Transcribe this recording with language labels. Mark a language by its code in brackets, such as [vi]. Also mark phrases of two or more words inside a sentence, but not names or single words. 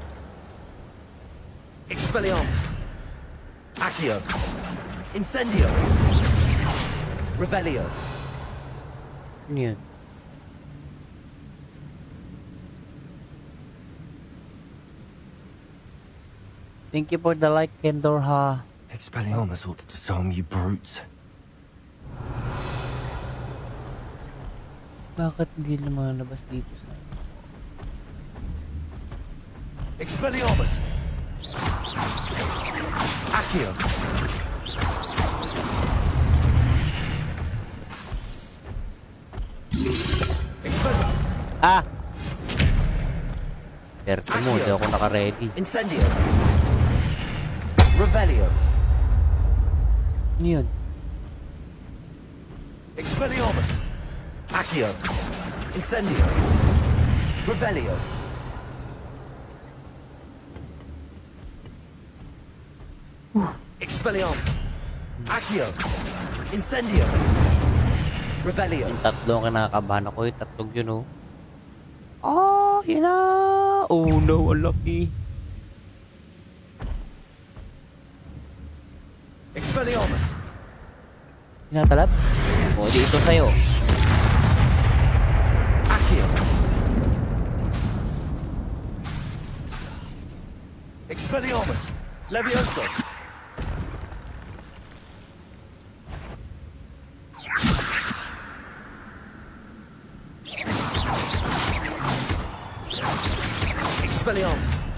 [tl] Expelliarmus! Accio! Incendio! Revelio! Sino yun? [en] Thank you for the like, Kendorha. Expelliarmus ought to disarm you brutes. [tl] Bakit hindi lumalabas dito sa... Expelliarmus! Accio! Ah! Certo mo, di ako naka-ready. Incendio! Revelio! Ano yun? Expelliarmus! Accio! Incendio! Revelio! Expelliarmus! Accio! Incendio! Revelio! Yung tatlo ang kinakabahan ako. Yung tatlong yun, oh. Oh, yun na! [en] Oh no, unlucky. [tl] Expelliarmus! Tinatalab? O, di ito sa'yo. Accio! Expelliarmus! Levioso! Expelliarmus!